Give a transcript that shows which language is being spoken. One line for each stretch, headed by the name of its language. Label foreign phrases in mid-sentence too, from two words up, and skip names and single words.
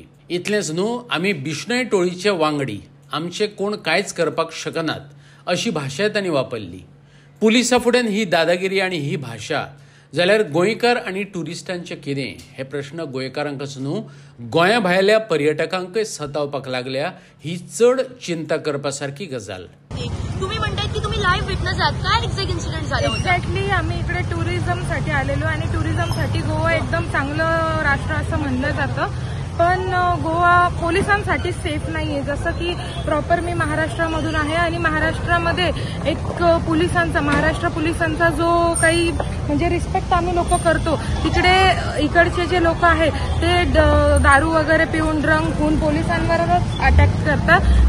Konkani: इतलेंच न्हू, आमी बिश्नोई टोळीचे वांगडी, आमचे कोण कांयच करपाक शकनात अशी भाशा तांणी वापरली। पुलिसां फुड्यान ही दादागिरी आणि ही भाशा जाल्यार गोंयकार आणि टुरिस्टांचें कितें हे प्रश्न गोंयकारांकच न्हू गोंया भायल्या पर्यटकांकय सतावपाक लागल्या। ही चड चिंता करपा सारकी गजाल।
Marathi: तुम्ही म्हणतात की तुम्ही
English: live witness
Marathi: आहात, काय
English: exact incident
Marathi: झालं? एक्झॅक्टली आम्ही इकडे टुरिझमसाठी आलेलो आणि टुरिझमसाठी गोवा एकदम चांगलं राष्ट्र असं म्हणलं जातं, पण गोवा पोलिसांसाठी सेफ नाही आहे। जसं की प्रॉपर मी महाराष्ट्रामधून आहे आणि महाराष्ट्रामध्ये एक महाराष्ट्र पोलिसांचा जो काही म्हणजे रिस्पेक्ट आम्ही लोक करतो, तिकडे इकडचे जे लोक आहेत ते दारू वगैरे पिऊन ड्रंक होऊन पोलिसांवरच अटॅक करतात।